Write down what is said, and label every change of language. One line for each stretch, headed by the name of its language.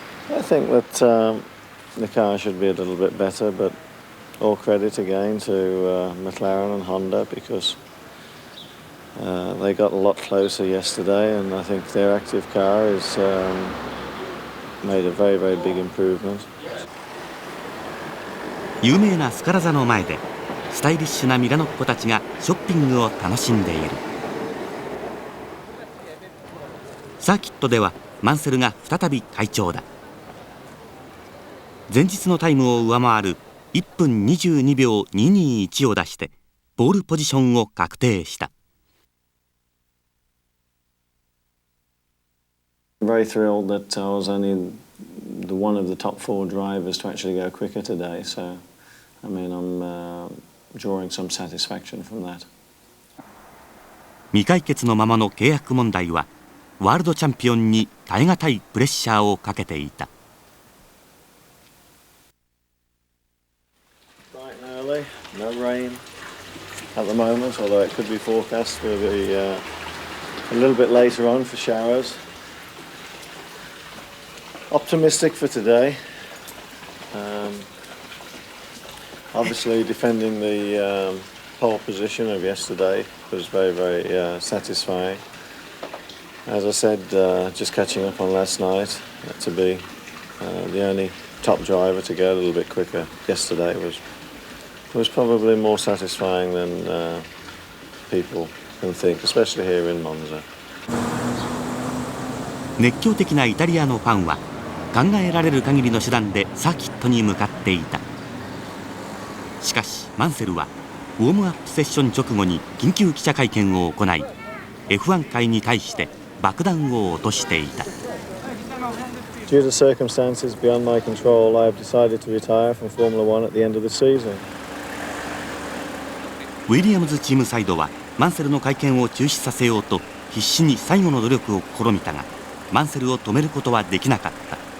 English: I think that the car should be a little bit better, but all credit again to McLaren and Honda because they got a lot closer yesterday, and I think their active car has made a very, very big improvement.
Japanese: 有名なスカラ座の前でスタイリッシュなミラノっ子たちがショッピングを楽しんでいる。サーキットではマンセルが再び快調だ。前日のタイムを上回る1分22秒221を出してポールポジションを確定した。
English: Very thrilled that I was only the one of the top 4 drivers to actually go quicker today. So, I mean, I'm drawing some satisfaction from that.
Japanese: 未解決のままの契約問題はワールドチャンピオンに耐え難いプレッシャーをかけていた。
English: Bright and early, no rain at the moment, although it could be forecast for a little bit later on for showers. Optimistic for today. Obviously defending the pole position of yesterday was very, very satisfying. As I said, just catching up on last night, to be the only top driver to go a little bit quicker yesterday was probably more satisfying than people can think, especially here in Monza.
Japanese: 熱狂的なイタリアのファンは考えられる限りの手段でサーキットに向かっていた。しかしマンセルはウォームアップセッション直後に緊急記者会見を行い F1 界に対して爆弾を落としていた。
English: Due to circumstances beyond my control, I have decided to retire from Formula One at the end of the season.
Japanese: ウィリアムズチームサイドはマンセルの会見を中止させようと必死に最後の努力を試みたがマンセルを止めることはできなかった。